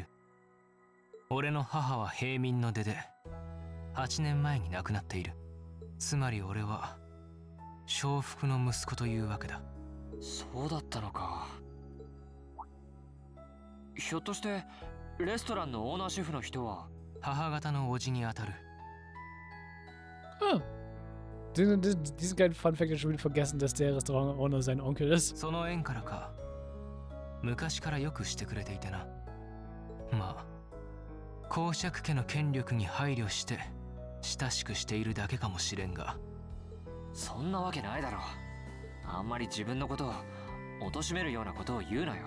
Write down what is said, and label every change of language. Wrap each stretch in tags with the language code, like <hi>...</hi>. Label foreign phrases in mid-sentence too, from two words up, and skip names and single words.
<ja>俺の母は平民の出で8年前に亡くなっている。つまり俺は娼婦の息子というわけだ。そうだったのか。ひょっとしてレストランのオーナーシェフの人は母方の叔父にあたる。 Ah.</ja> <de>Diesen kleinen Funfact hat schon wieder vergessen, dass der Restaurant-Owner sein Onkel ist.</de> <ja>その縁からか、昔からよくしてくれていてな。まあ公爵家の権力に配慮して親しくしているだけかもしれんが。そんなわけないだろう。あんまり自分のことを貶めるようなことを言うなよ。</ja>